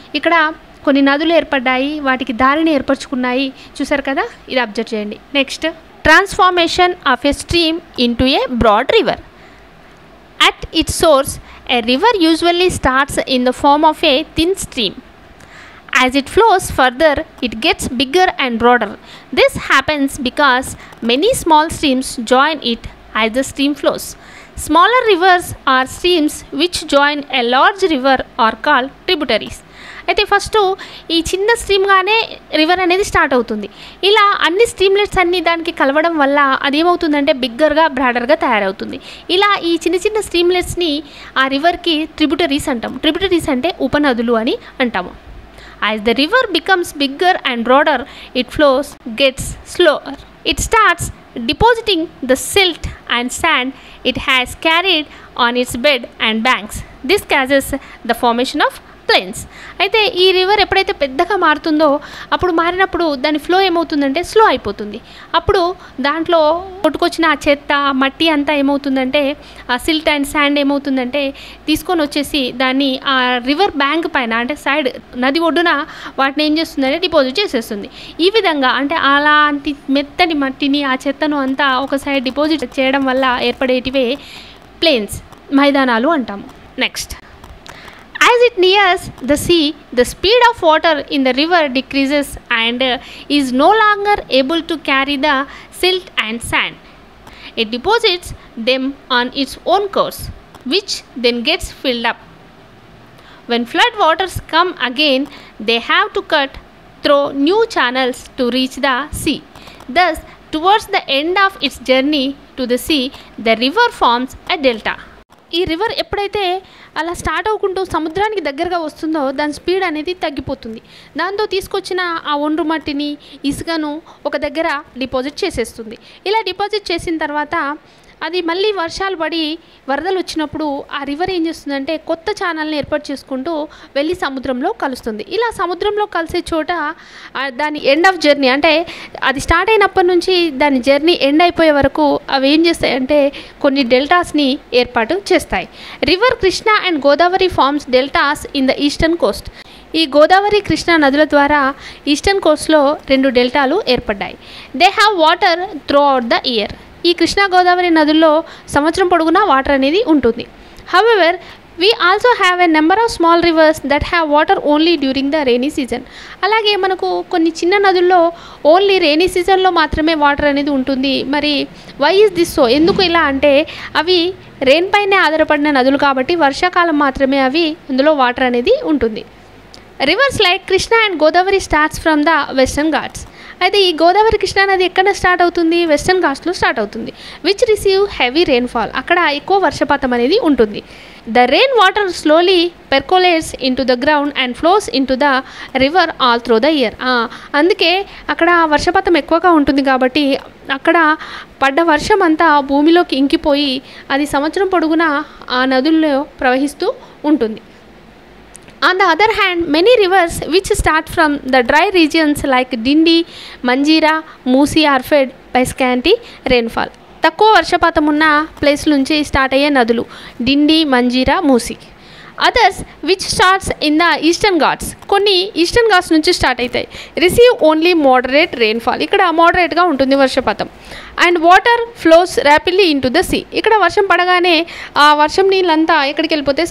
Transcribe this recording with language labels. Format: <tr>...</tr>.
<te>ఇక్కడ కొన్ని నదులు ఏర్పడ్డాయి, వాటికి దారిని ఏర్పరచుకున్నాయి. చూసారు కదా, ఇది అబ్జర్వ్ చేయండి. Next,</te> <en>Transformation of a stream into a broad river. At its source a river usually starts in the form of a thin stream. As it flows further, it gets bigger and broader. This happens because many small streams join it as the stream flows. Smaller rivers or streams which join a large river are called tributaries.</en> <te>అయితే first ఈ చిన్న స్ట్రీమ్గానే river అనేది start అవుతుంది. ఇలా అన్ని స్ట్రీమ్లెట్స్ అన్నీ దానికి కలవడం వల్ల అది ఏమవుతుందంటే బిగ్గర్గా, బ్రాడర్గా తయారవుతుంది. ఇలా ఈ చిన్న చిన్న స్ట్రీమ్లెట్స్ని ఆ రివర్కి ట్రిబ్యూటరీస్ అంటాము. ట్రిబ్యూటరీస్ అంటే ఉపనదులు అని అంటాము.</te> <en>As the river becomes bigger and broader, its flows gets slower. It starts depositing the silt and sand it has carried on its bed and banks. This causes the formation of plains.</en> <te>అయితే ఈ river ఎప్పుడైతే పెద్దగా మారుతుందో అప్పుడు మారినప్పుడు దాని flow ఏమవుతుందంటే slow అయిపోతుంది. అప్పుడు దాంట్లో కొట్టుకొచ్చిన ఆ చెత్త, మట్టి అంతా ఏమవుతుందంటే ఆ సిల్ట్ అండ్ శాండ్ ఏమవుతుందంటే తీసుకొని వచ్చేసి దాన్ని ఆ రివర్ బ్యాంక్ పైన అంటే సైడ్ నది ఒడ్డున వాటిని ఏం చేస్తుందంటే డిపాజిట్ చేసేస్తుంది. ఈ విధంగా అంటే అలాంటి మెత్తటి మట్టిని, ఆ చెత్తను అంతా ఒక సైడ్ డిపాజిట్ చేయడం వల్ల ఏర్పడేటివే ప్లేన్స్, మైదానాలు అంటాము.</te> <en>Next, as it nears the sea, the speed of water in the river decreases and is no longer able to carry the silt and sand. It deposits them on its own course, which then gets filled up. When flood waters come again, they have to cut through new channels to reach the sea. Thus, towards the end of its journey to the sea, the river forms a delta.</en> <te>ఈ river ఎప్పుడైతే అలా start అవ్వకుంటూ సముద్రానికి దగ్గరగా వస్తుందో దాని speed అనేది తగ్గిపోతుంది. దాంతో తీసుకొచ్చిన ఆ ఒండ్రు మట్టిని, ఇసుకను ఒక దగ్గర డిపాజిట్ చేసేస్తుంది. ఇలా డిపాజిట్ చేసిన తర్వాత అది మళ్ళీ వర్షాలు పడి వరదలు వచ్చినప్పుడు ఆ రివర్ ఏం చేస్తుందంటే కొత్త ఛానల్ని ఏర్పాటు చేసుకుంటూ వెళ్ళి సముద్రంలో కలుస్తుంది. ఇలా సముద్రంలో కలిసే చోట దాని ఎండ్ ఆఫ్ జర్నీ అంటే అది స్టార్ట్ అయినప్పటి నుంచి దాని జర్నీ ఎండ్ అయిపోయే వరకు అవి ఏం చేస్తాయంటే కొన్ని డెల్టాస్ని ఏర్పాటు చేస్తాయి.</te> <en>River Krishna and Godavari forms deltas in the eastern coast.</en> <te>ఈ గోదావరి, కృష్ణా నదుల ద్వారా ఈస్టర్న్ కోస్ట్లో 2 డెల్టాలు ఏర్పడ్డాయి.</te> <en>They have water throughout the year.</en> <te>ఈ కృష్ణా గోదావరి నదుల్లో సంవత్సరం పొడుగునా వాటర్ అనేది ఉంటుంది.</te> <en>However we also have a number of small rivers that have water only during the rainy season.</en> <te>అలాగే మనకు కొన్ని చిన్న నదుల్లో ఓన్లీ రెయినీ సీజన్లో మాత్రమే వాటర్ అనేది ఉంటుంది. మరి</te> <en>Why is this so?</en> <te>ఎందుకు ఇలా అంటే అవి రెయిన్ పైనే ఆధారపడిన నదులు కాబట్టి వర్షాకాలం మాత్రమే అవి అందులో వాటర్ అనేది ఉంటుంది.</te> <en>Rivers like Krishna and Godavari starts from the western Ghats.</en> <te>అయితే ఈ గోదావరి కృష్ణా నది ఎక్కడ స్టార్ట్ అవుతుంది? వెస్టర్న్ ఘాట్స్లో స్టార్ట్ అవుతుంది.</te> <en>Which receive heavy rainfall.</en> <te>అక్కడ ఎక్కువ వర్షపాతం అనేది ఉంటుంది.</te> <en>The rain water slowly percolates into the ground and flows into the river all through the year.</en> <te>అందుకే అక్కడ వర్షపాతం ఎక్కువగా ఉంటుంది కాబట్టి అక్కడ పడ్డ వర్షం అంతా భూమిలోకి ఇంకిపోయి అది సంవత్సరం పొడుగునా ఆ నదుల్లో ప్రవహిస్తూ ఉంటుంది.</te> <en>On the other hand, many rivers which start from the dry regions like Dindi, Manjira, Moosi are fed by scanty rainfall.</en> <te>తక్కువ వర్షపాతం ఉన్న ప్లేస్ నుంచి స్టార్ట్ అయ్యే నదులు డిండి, మంజీరా, మూసి.</te> <en>Others which starts in the eastern Ghats.</en> <te>కొన్ని ఈస్టర్న్ ఘాట్స్ నుంచి స్టార్ట్ అవుతాయి.</te> <en>Receive only moderate rainfall.</en> <te>ఇక్కడ మోడరేట్గా ఉంటుంది వర్షపాతం.</te> <en>And water flows rapidly into the sea.</en> <te>ఇక్కడ వర్షం పడగానే ఆ వర్షం నీళ్ళంతా ఎక్కడికి వెళ్ళిపోతాయి?</te>